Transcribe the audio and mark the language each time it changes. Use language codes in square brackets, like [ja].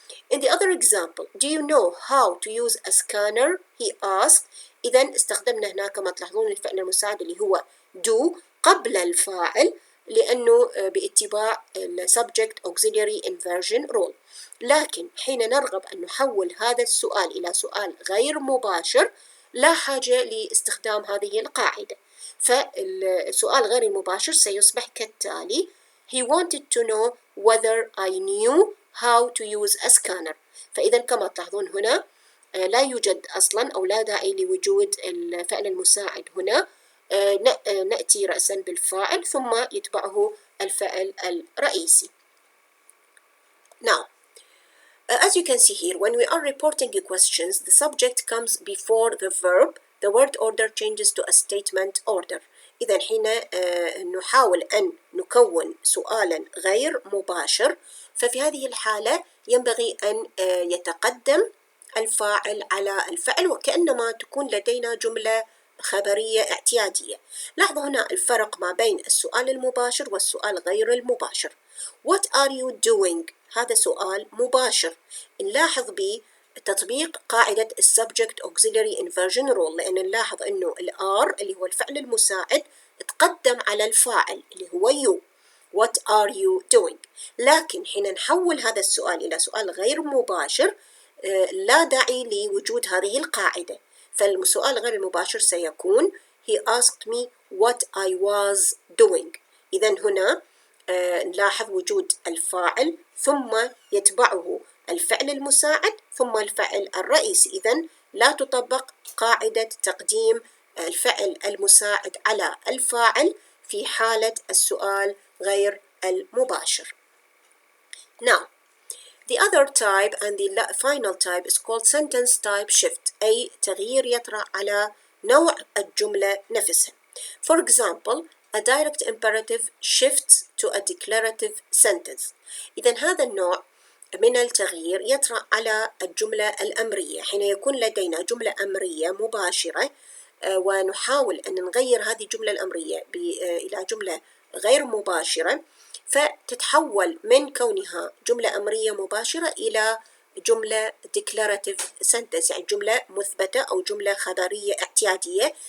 [en] In the other example, do you know how to use a scanner? He asked. [ar] إذن استخدمنا هنا كما تلاحظون الفعل المساعد اللي هو do قبل الفاعل لأنه باتباع Subject Auxiliary Inversion Rule. لكن حين نرغب أن نحول هذا السؤال إلى سؤال غير مباشر لا حاجة لاستخدام هذه القاعدة. فالسؤال غير المباشر سيصبح كالتالي: [en] He wanted to know whether I knew how to use a scanner. [ar] فإذا كما تلاحظون هنا لا يوجد أصلا أو لا داعي لوجود الفعل المساعد هنا. نأتي رأسا بالفاعل ثم يتبعه الفعل الرئيسي. [en] Now, as you can see here, when we are reporting questions, the subject comes before the verb. The word order changes to a statement order. [ar] إذا حين نحاول أن نكون سؤالا غير مباشر، ففي هذه الحالة ينبغي أن يتقدم الفاعل على الفعل وكأنما تكون لدينا جملة خبرية اعتيادية. لاحظوا هنا الفرق ما بين السؤال المباشر والسؤال غير المباشر. [en] What are you doing؟ [ar] هذا سؤال مباشر. نلاحظ بتطبيق قاعدة Subject Auxiliary Inversion Rule لأن نلاحظ أنه الR اللي هو الفعل المساعد تقدم على الفاعل اللي هو you. [en] What are you doing؟ [ar] لكن حين نحول هذا السؤال إلى سؤال غير مباشر لا داعي لوجود هذه القاعدة. فالسؤال غير المباشر سيكون [en] He asked me what I was doing. [ar] إذا هنا نلاحظ وجود الفاعل ثم يتبعه الفعل المساعد ثم الفعل الرئيسي. إذا لا تطبق قاعدة تقديم الفعل المساعد على الفاعل في حالة السؤال غير المباشر. [en] Now, the other type and the final type is called sentence type shift، [ar] أي تغيير يطرأ على نوع الجملة نفسها. [en] For example, a direct imperative shifts to a declarative sentence. [ar] إذن هذا النوع من التغيير يطرأ على الجملة الأمرية. حين يكون لدينا جملة أمرية مباشرة ونحاول أن نغير هذه الجملة الأمرية إلى جملة غير مباشرة، فتتحول من كونها جملة أمرية مباشرة إلى جملة declarative sentence، يعني جملة مثبتة أو جملة خبرية اعتيادية.